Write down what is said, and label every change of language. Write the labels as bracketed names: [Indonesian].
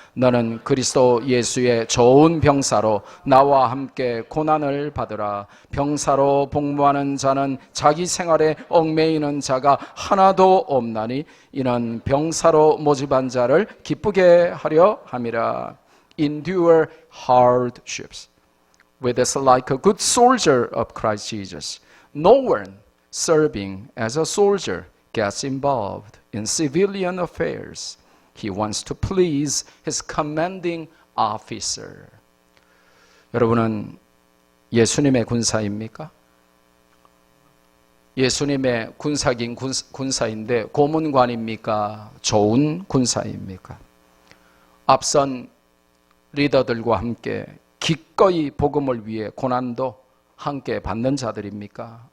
[Korean] 너는 그리스도 예수의 좋은 병사로 나와 함께 고난을 받으라. 병사로 복무하는 자는 자기 생활에 얽매이는 자가 하나도 없나니 이는 병사로 모집한 자를 기쁘게 하려 함이라. [English] Endure hardships with us like a good soldier of Christ Jesus. No one serving as a soldier gets involved in civilian affairs. He wants to please his commanding officer. [Korean] 여러분은 예수님의 군사입니까? 예수님의 군사긴 군사인데 고문관입니까? 좋은 군사입니까? 앞선 리더들과 함께 기꺼이 복음을 위해 고난도 함께 받는 자들입니까?